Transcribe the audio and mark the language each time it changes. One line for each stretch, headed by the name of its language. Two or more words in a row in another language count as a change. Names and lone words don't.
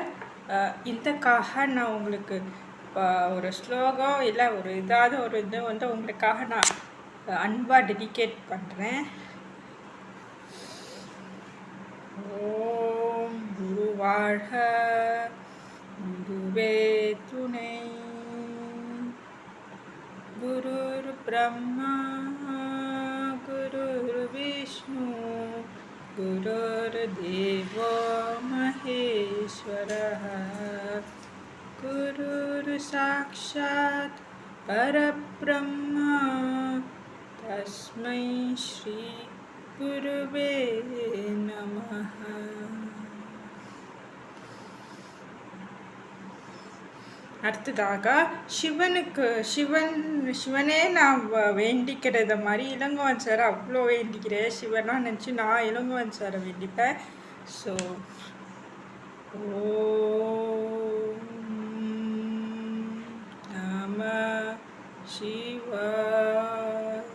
Tamil: இதுக்காக நான் உங்களுக்கு ஒரு ஸ்லோகம் இல்லை ஒரு இது வந்து உங்களுக்காக நான் அன்பாக டெடிகேட் பண்ணுறேன். ஓம் குரு வாழ்க, குருவே துணை,
Sanskrit: गुरुर् ब्रह्मा गुरुर् विष्णुः गुरुर् देवो महेश्वरः गुरुः साक्षात् परब्रह्म तस्मै श्री गुरवे नमः.
Tamil: அடுத்ததாக சிவனே நான் வேண்டிக்கிறத மாதிரி இளங்கோவன் சார் அவ்வளோ வேண்டிக்கிறேன். சிவனாக நினச்சி நான் இளங்கோவன் சாரை வேண்டிப்பேன்.
Sanskrit: ஸோ ॐ नमः शिवाय.